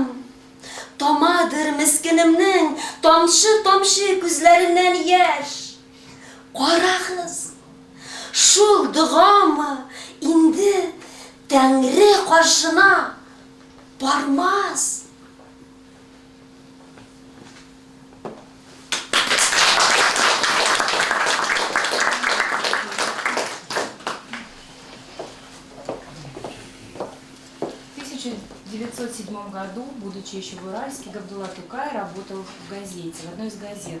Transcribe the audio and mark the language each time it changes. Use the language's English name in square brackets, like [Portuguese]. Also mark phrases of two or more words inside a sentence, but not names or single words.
[Tatar] Тамадыр мискенемнең тамчы-тамчы күзләреннән яшь. Карагыз, шул дугамы инде Тәңре каршына бармас. [Russian] В 1907 году, будучи еще в Уральске, Габдулла Тукай работал в газете, в одной из газет.